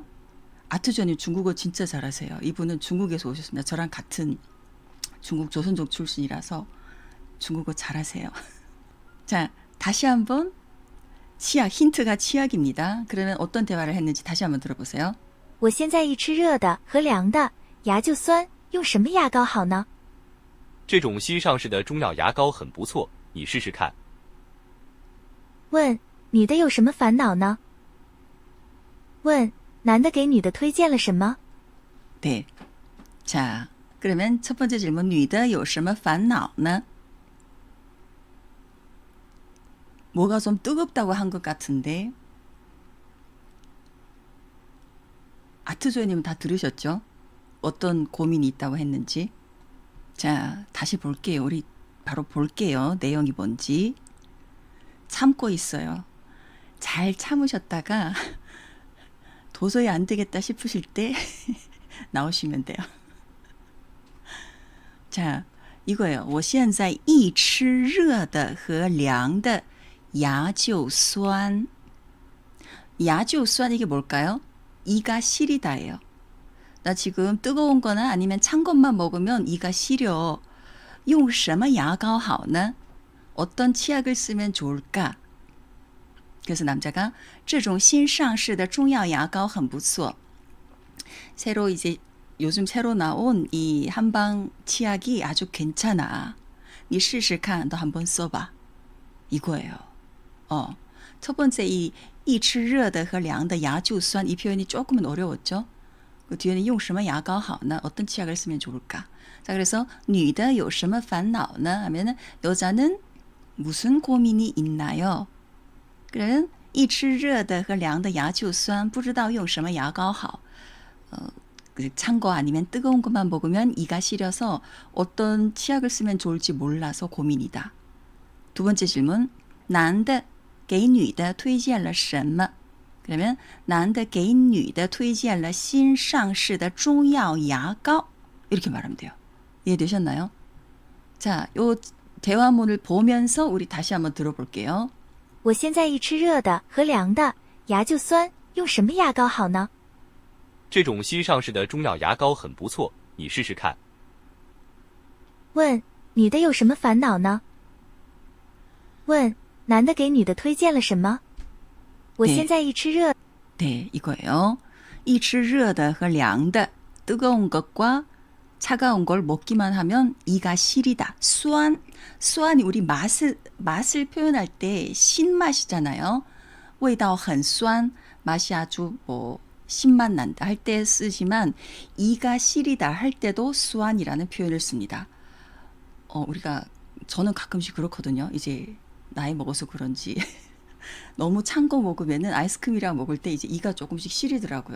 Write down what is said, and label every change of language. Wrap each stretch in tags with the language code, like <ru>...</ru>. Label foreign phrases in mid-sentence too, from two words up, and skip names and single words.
<ko>아트조님 중국어 진짜 잘하세요. 이분은 중국에서 오셨습니다. 저랑 같은 중국 조선족 출신이라서 중국어 잘하세요. 자, 다시 한번 치약, 힌트가 치약입니다. 그러면 어떤 대화를 했는지 다시 한번 들어보세요.</ko> <zh>我现在一吃热的和凉的，牙就酸，用什么牙膏好呢？这种新上市的中药牙膏很不错，你试试看。问女的有什么烦恼呢？问男的给女的推荐了什么？</zh> <ko>네. 자, 그러면 첫 번째 질문,</ko> <zh>女的有什么烦恼呢?</zh> <ko>뭐가 좀 뜨겁다고 한 것 같은데. 아트조이님 다 들으셨죠? 어떤 고민이 있다고 했는지. 자, 다시 볼게요. 우리 바로 볼게요. 내용이 뭔지. 참고 있어요. 잘 참으셨다가 도저히 안 되겠다 싶으실 때 나오시면 돼요. 자, 이거예요.</ko> <zh>我现在一吃热的和凉的牙就酸. 牙就酸</zh> <ko>이게 뭘까요? 이가 시리다예요. 나 지금 뜨거운 거나 아니면 찬 것만 먹으면 이가 시려.</ko> <zh>用什么牙膏好呢?</zh> <ko>어떤 치약을 쓰면 좋을까? 그래서 남자가</ko> <zh>这种新上市的中药牙膏很不错.</zh> <ko>새로 이제 요즘 새로 나온 이 한방 치약이 아주 괜찮아.</ko> <zh>你试试看,</zh> <ko>너 한번 써봐. 이거예요. 첫 번째 이</ko> <zh>一吃热的和凉的牙就酸</zh> <ko>이 표현이 조금은 어려웠죠. 그 뒤에는</ko> <zh>用什么牙膏好呢?</zh> <ko>어떤 치약을 쓰면 좋을까? 자, 그래서</ko> <zh>女的有什么烦恼呢?</zh> <ko>하면은 여자는 무슨 고민이 있나요?</ko> <zh>그러면 一吃热的和凉的牙就酸不知道用什么牙膏好.</zh> <ko>찬 거 아니면 뜨거운 것만 먹으면 이가 시려서 어떤 치약을 쓰면 좋을지 몰라서 고민이다. 두 번째 질문.</ko> <zh>男的给女的推荐了什么? 그러면 男的给女的推荐了新上市的中药牙膏.</zh> <ko>이렇게 말하면 돼요. 이해되셨나요? 자, 요 대화문을 보면서 우리 다시 한번 들어볼게요.</ko> <zh>我现在一吃热的和凉的，牙就酸，用什么牙膏好呢？这种新上市的中药牙膏很不错，你试试看。问女的有什么烦恼呢？问男的给女的推荐了什么？我现在一吃热</zh> <ko>네, 이거예요.</ko> <zh>一吃热的和凉的</zh> <ko>뜨거운 것과 차가운 걸 먹기만 하면 이가 시리다. 수안이 우리 맛을 표현할 때 신맛이잖아요.</ko> <zh>味道很酸,</zh> <ko>맛이 아주 뭐 신맛 난다 할 때 쓰지만 이가 시리다 할 때도 수안이라는 표현을 씁니다. 저는 가끔씩 그렇거든요. 이제 나이 먹어서 그런지 너무 찬 거 먹으면은 아이스크림이랑 먹을 때 이제 이가 조금씩 시리더라고요.</ko>